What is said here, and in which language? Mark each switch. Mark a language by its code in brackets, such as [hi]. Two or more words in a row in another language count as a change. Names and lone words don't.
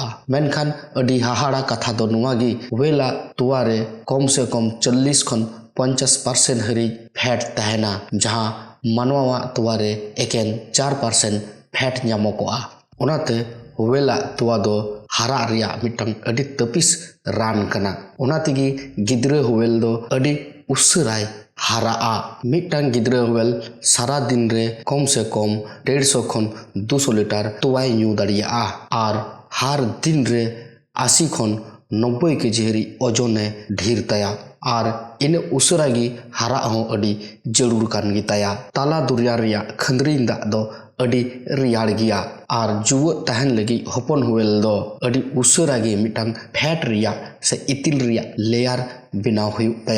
[sat] ᱢᱮᱱᱠᱷᱟन ᱟᱹᱰᱤ ᱦᱟᱦᱟᱲᱟ ᱠᱟᱛᱷᱟ ᱫᱚ ᱱᱚᱣᱟ ᱜᱮ ᱦᱳᱭᱮᱞᱟᱜ ᱛᱚᱣᱟ ᱨᱮ ᱠᱚᱢ ᱥᱮ ᱠᱚᱢ 40 ᱠᱷᱚᱱ 50% ᱦᱟᱹᱨᱤᱡ ᱯᱷᱮᱴ ᱛᱟᱦᱮᱱᱟ, ᱡᱟᱦᱟᱸ ᱢᱟᱱᱣᱟᱣᱟᱜ ᱛᱚᱣᱟ ᱨᱮ ᱮᱠᱮᱱ 4% ᱯᱷᱮᱴ ᱧᱟᱢᱚᱜᱚᱜᱼᱟ। ᱚᱱᱟᱛᱮ ᱦᱳᱭᱮᱞᱟᱜ ᱛᱚᱣᱟ ᱫᱚ ᱦᱟᱨᱟᱜ ᱨᱮᱭᱟᱜ ᱢᱤᱫᱴᱟᱝ ᱟᱹᱰᱤ ᱛᱟᱹᱯᱤᱥ ᱨᱟᱱ ᱠᱟᱱᱟ। ᱚᱱᱟ ᱛᱮᱜᱮ ᱜᱤᱫᱽᱨᱟᱹ ᱦᱳᱭᱮᱞ ᱫᱚ ᱟᱹᱰᱤ ᱩᱥᱟᱹᱨᱟᱭ ᱦᱟᱨᱟᱜᱼᱟ। ᱢᱤᱫᱴᱟᱝ ᱜᱤᱫᱽᱨᱟᱹ ᱦᱳᱭᱮᱞ ᱥᱟᱨᱟ ᱫᱤन ᱨᱮ ᱠᱚᱢ ᱥᱮ ᱠᱚᱢ 150 ᱠᱷᱚᱱ 200 লিটার তোয়াই ᱧᱩ ᱫᱟᱲᱮᱭᱟᱜᱼᱟ আর হার দিন রে 80 ᱠᱷᱚᱱ 90 কেজি হাᱹᱨᱤᱡ ওজনে ᱰᱷᱮᱨ ᱛᱟᱭᱟ আর ᱤᱱᱟᱹ ᱩᱥᱟᱹᱨᱟ ᱜᱮ ᱦᱟᱨᱟᱜ ᱦᱚᱸ ᱟᱹᱰᱤ ᱡᱟᱹᱨᱩᱲ ᱠᱟᱱ ᱜᱮᱛᱟᱭᱟ। ᱛᱟᱞᱟ ᱫᱚᱨᱭᱟ ᱨᱮᱭᱟᱜ ᱠᱷᱟᱸᱫᱽᱨᱤᱧ ᱫᱟᱜ ᱫᱚ ᱟᱹᱰᱤ ᱨᱮᱭᱟᱲ ᱜᱮᱭᱟ আর ᱡᱩᱣᱟᱹᱜ ᱛᱟᱦᱮᱱ ᱞᱟᱹᱜᱤᱫ ᱦᱚᱯᱚᱱ ᱦᱳᱭᱮᱞ ᱫᱚ ᱟᱹᱰᱤ ᱩᱥᱟᱹᱨᱟ ᱜᱮ ᱢᱤᱫᱴᱟᱝ ᱯᱷᱮᱴ ᱨᱮᱭᱟᱜ ᱥᱮ ᱤᱛᱤᱞ ᱨᱮᱭᱟᱜ ᱞᱮᱭᱟᱨ ᱵᱮᱱᱟᱣ ᱦᱩᱭᱩᱜ ᱛᱟᱭᱟ।